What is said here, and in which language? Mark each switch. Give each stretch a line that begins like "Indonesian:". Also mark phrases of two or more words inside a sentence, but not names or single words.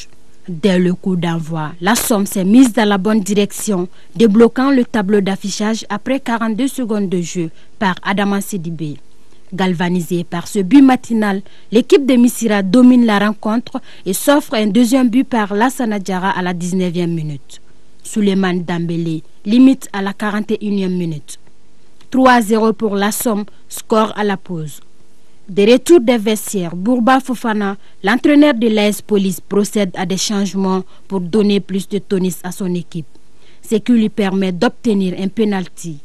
French: Dès le coup d'envoi, la Somme s'est mise dans la bonne direction, débloquant le tableau d'affichage après 42 secondes de jeu par Adama Sidibé. Galvanisée par ce but matinal, l'équipe de Missira domine la rencontre et s'offre un deuxième but par Lassana Diarra à la 19e minute. Souleymane Dambélé limite à la 41e minute. 3-0 pour la Somme, score à la pause. Des retours des vestiaires, Bourba Fofana, l'entraîneur de l'AS Police, procède à des changements pour donner plus de tonus à son équipe. Ce qui lui permet d'obtenir un penalty.